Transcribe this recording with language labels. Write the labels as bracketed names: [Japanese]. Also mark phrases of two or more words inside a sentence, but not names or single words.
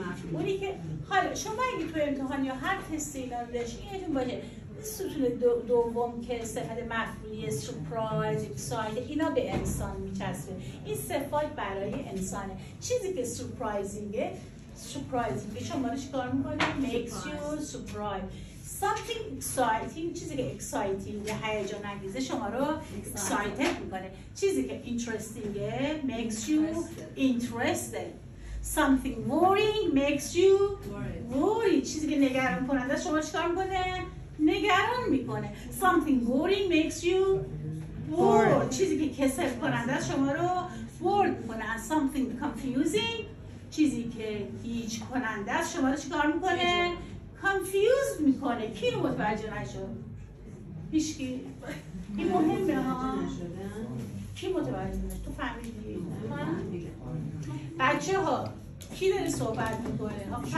[Persian] اونی که حالا شما اگه تو امتحان یا هر تستی اینا رو داشتین یادتون باشه ستون دوم که صفت مفعولی [English] surprise, excite [Persian] اینا به انسان میچسبه. این صفات برای انسانه. چیزی که سورپرایزینگه شما رو چیکار میکنه؟ [English] makes you surprise. something exciting، [Persian] چیزی که exciting یا هیجان انگیزه شما رو excited میکنه. چیزی که [English] interestingه makes you interested. something worrying makes you worried. [Persian] چیزی که نگران کننده شما چیکار میکنه؟ نگران میکنه. [English] something worrying makes you bored. [Persian] چیزی که کسل کننده شما رو bored میکنه. [English] and something confusing، [Persian] چیزی که گیج کننده است شما رو چیکار میکنه؟ confused میکنه. کی رو متوجه نشد؟ هیچکی؟ این مهمه ها. کی متوجه نشد؟ تو فهمیدی؟ بچه ها کی داره صحبت میکنه؟